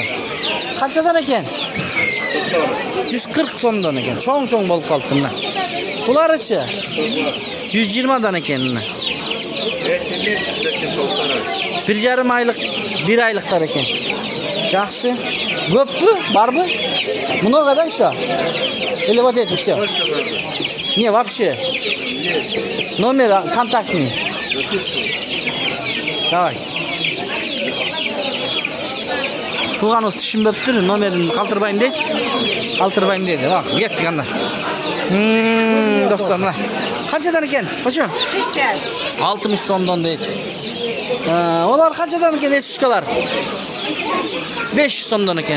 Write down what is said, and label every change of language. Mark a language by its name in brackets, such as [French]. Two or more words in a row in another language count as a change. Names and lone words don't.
[Uzbek] Qanchadan ekan? 140 so'mdan ekan. Cho'ng bo'lib qolibdi mana. Bularchi? 120 dan ekan mana. 1,5 aylık, 1 aylıklar ekan. Yaxshi. Ko'pmi? Bormi? Mnogodan shu. [Russian] Или вот это все? Не, вообще. Номер контактный. Давай. [Uzbek] Туғаныз tushunmabdir, nomerini qoldirmayman deydi. Qoldirmayman deydi. Bak, ketdik anda. Dostlar, mana. Qanchadan ekan? Qachon? 60 so'mdan deydi. Ular qanchadan ekan nesishkalar? 500 so'mdan ekan.